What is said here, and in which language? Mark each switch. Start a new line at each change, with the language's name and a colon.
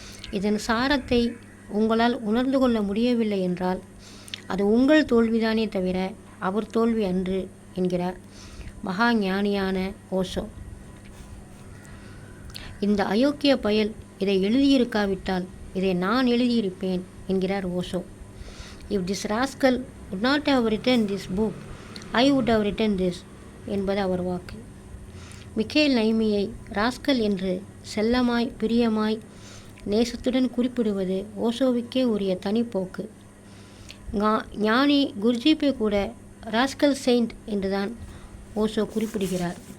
Tamil: இதன் சாரத்தை உங்களால் உணர்ந்து கொள்ள முடியவில்லை என்றால் அது உங்கள் தோல்விதானே தவிர அவர் தோல்வி அன்று என்கிறார் மகா ஞானியான ஓஷோ. இந்த அயோக்கிய பயல் இதை எழுதியிருக்காவிட்டால் இதை நான் எழுதியிருப்பேன் என்கிறார் Osho.
English: If this rascal would not have written this book, I would have written this
Tamil: என்பது அவர் வாக்கு. மிக்கேல் நைமியை ராஸ்கல் என்று செல்லமாய் பிரியமாய் நேசத்துடன் குறிப்பிடுவது ஓஷோவுக்கே உரிய தனிப்போக்கு. ஞானி குர்ஜீப்பை கூட ராஸ்கல் செயின்ட் என்றுதான் ஓஷோ குறிப்பிடுகிறார்.